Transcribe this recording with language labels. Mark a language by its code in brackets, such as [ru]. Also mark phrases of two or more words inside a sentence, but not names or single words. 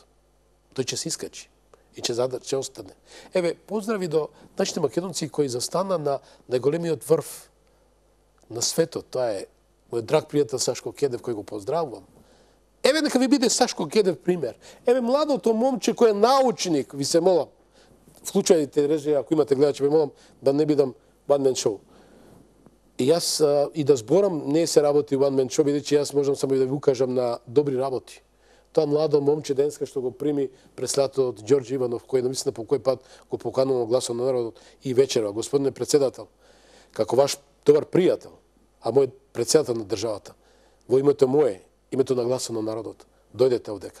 [mk] Тој ќе се искачи и ќе остане. Поздрави до нашите македонци кои застана на најголемиот врв на светот. Тоа е мој драг пријател Сашко Кедев, кој го поздравувам. Нека ви биде Сашко Кедев пример. Младото момче кој е научник, ви се молам, вклучајте режија, ако имате гледачи, ви молам да не бидам [en] one man show. [mk] И јас и да зборам, не се работи [en] one man show, [mk] бидејќи јас можам само и да ви укажам на добри работи. Тоа младо момче денеска што го прими преслато од Ѓорѓе Иванов, кој намислена по кој пат го поканува гласот на народот и вечерва. Господине председател, како ваш добар пријател, а мој председател на државата, во името мое, името на гласот на народот, дојдете овдека.